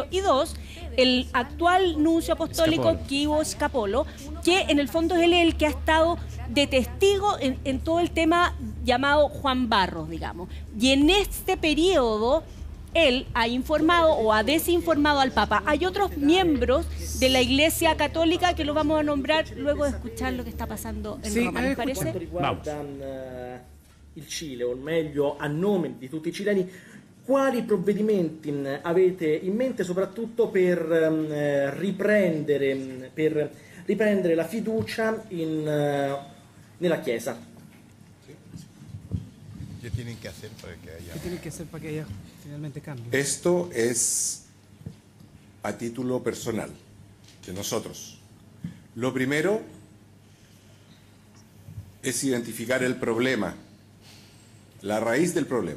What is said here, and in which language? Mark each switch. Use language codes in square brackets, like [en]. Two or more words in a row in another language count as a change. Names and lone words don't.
[es] Y dos, el actual nuncio apostólico, Guido Scapolo, que en el fondo es él el que ha estado de testigo en todo el tema llamado Juan Barros, digamos. Y en este periodo él ha informado o ha desinformado al Papa. Hay otros miembros de la Iglesia Católica que lo vamos a nombrar luego de escuchar lo que está pasando en Roma, ¿les parece? [it] Quanto riguarda il Cile, o meglio a nome di tutti i cileni, quali provvedimenti avete in mente soprattutto per riprendere la fiducia nella Chiesa? [es] ¿Qué tienen que hacer para que haya finalmente cambie? Esto es a título personal de nosotros. Lo primero es identificar el problema, la raíz del problema.